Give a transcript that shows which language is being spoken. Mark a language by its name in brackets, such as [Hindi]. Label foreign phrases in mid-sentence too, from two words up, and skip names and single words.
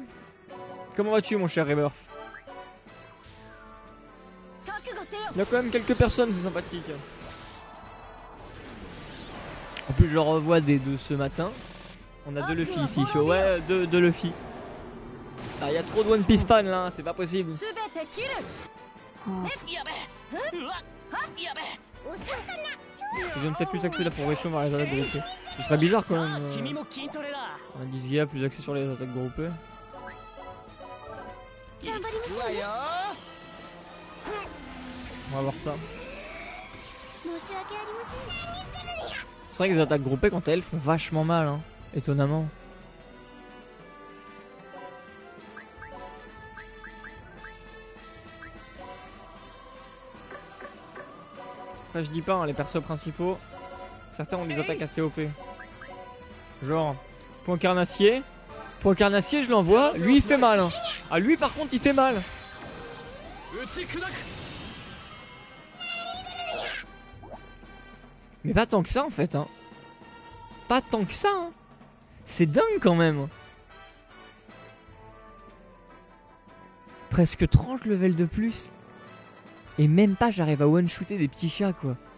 [French] Comment vas-tu mon cher Rebirth? Il y a quand même quelques personnes, c'est sympathique. En plus je revois des deux ce matin. On a deux Luffy ici, chaud. Ouais, deux Luffy. Ah, il y a trop de One Piece fans là, hein, c'est pas possible. [Japanese] やべうわやべ [French] Je viens peut-être plus axé la progression vers les attaques groupées. Ce serait bizarre quand même. [Japanese] 君も筋トレだ [French] Un Gizia plus axé sur les attaques groupées. [Japanese] 頑張りましょうわよ [French] On va voir ça. [Japanese] 申し訳ありません [French] C'est vrai que les attaques groupées quant à elles font vachement mal, hein, étonnamment. Après je dis pas, hein, les persos principaux, certains ont des attaques assez OP. Genre, point carnassier. Point carnassier je l'envoie, lui il fait mal. Hein. Ah lui par contre il fait mal. [Japanese] 打ち砕く [French] Mais pas tant que ça en fait. Hein. Pas tant que ça. Hein. C'est dingue quand même. Presque 30 levels de plus. Et même pas j'arrive à one-shooter des petits chats quoi.